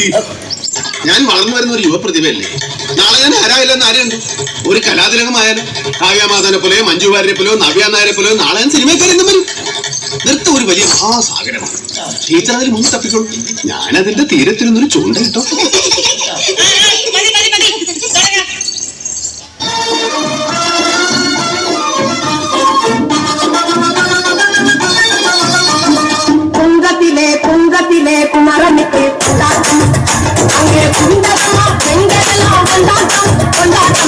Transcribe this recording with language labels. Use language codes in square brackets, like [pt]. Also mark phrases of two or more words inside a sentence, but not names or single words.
[ml] ഞാൻ വളർന്നു വരുന്ന ഒരു യുവപ്രതിഭയല്ലേ. നാളെ ഞാൻ ആരായില്ലെന്ന് ആരുണ്ട്. ഒരു കലാതിലകമായാലും കാവ്യമാധവനെ പോലെയോ മഞ്ജു വാര്യരെ പോലെയോ നവ്യ നായരെ പോലെയോ നാളെ ഞാൻ സിനിമക്കാരെന്നും വരും. നൃത്തം ഒരു വലിയ മഹാസാഗരമാണ്. ടീച്ചർ അതിൽ മുന്നിൽ തപ്പിക്കോളൂ. ഞാനതിന്റെ തീരത്തിരുന്നൊരു ചൂണ്ട കിട്ടോ. [ta] பொங்கத்திலே குமரனுக்கு கொண்டாட்டம், அங்கே குண்டலம் பெண்களெல்லாம் கொண்டாட்டம் கொண்டாட்டம்.